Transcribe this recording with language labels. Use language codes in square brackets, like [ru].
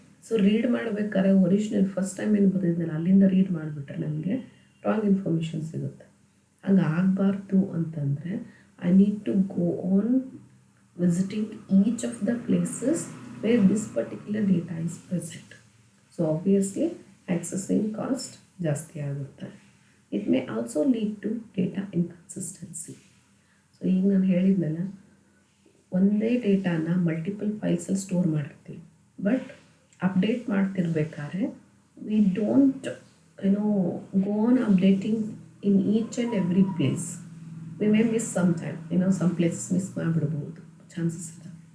[kn] So read ಮಾಡಬೇಕಾದ್ರೆ original first time ಏನು ಬರೆದಿದ್ದಲ್ಲ ಅಲ್ಲಿಂದ ರೀಡ್ ಮಾಡಿಬಿಟ್ರೆ ನನಗೆ ರಾಂಗ್ ಇನ್ಫಾರ್ಮೇಷನ್ ಸಿಗುತ್ತೆ. ಹಂಗೆ ಆಗಬಾರ್ದು ಅಂತಂದರೆ [en] I need to go on visiting each of the places where this particular data is present. So obviously accessing cost [kn] ಜಾಸ್ತಿ ಆಗುತ್ತೆ. [en] It may also lead to data inconsistency. [kn] So ಈಗ ನಾನು ಹೇಳಿದ್ನಲ್ಲ, ಒಂದೇ ಡೇಟಾನ ಮಲ್ಟಿಪಲ್ ಫೈಲ್ಸಲ್ಲಿ ಸ್ಟೋರ್ ಮಾಡಿರ್ತೀವಿ, but update ಮಾಡ್ತಿರ್ಬೇಕಾದ್ರೆ [en] We don't go on updating in each and every place. We may miss some time, [kn] some places miss ಮಾಡಿಬಿಡ್ಬೋದು, chances ಇದೆ.